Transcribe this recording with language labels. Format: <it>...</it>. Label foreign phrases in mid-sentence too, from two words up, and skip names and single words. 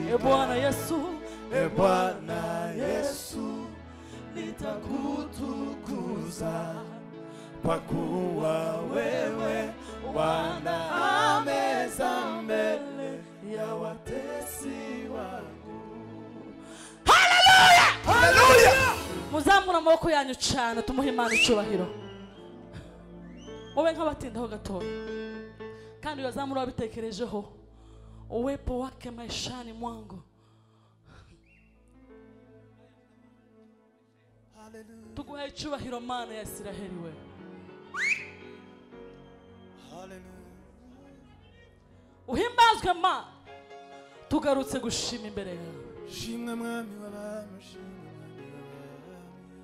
<sw>E Bwana Yesu, E Bwana Yesu, nitakutukuza kwa kuwa wewe Bwana ameza mbele ya watesi wangu. Haleluya! Haleluya!</sw> <rw>Muzamure amaboko yanyu cyane, tumuhe Imana icyubahiro. Mube nk'abatindaho gatoya. Kandi uyazamure wabitekerejeho.</rw> <sw>Uwepo wake maishani mwangu.</sw> <rw>Haleluya. Tuguhaye icyubahiro, Mana ya Isiraheli we. Haleluya. Uhimbazwe, Mana. Tugarutse gushima imbere yawe. Shimwa, Mwami w'abami, shimwa, Mwami w'abami.</rw>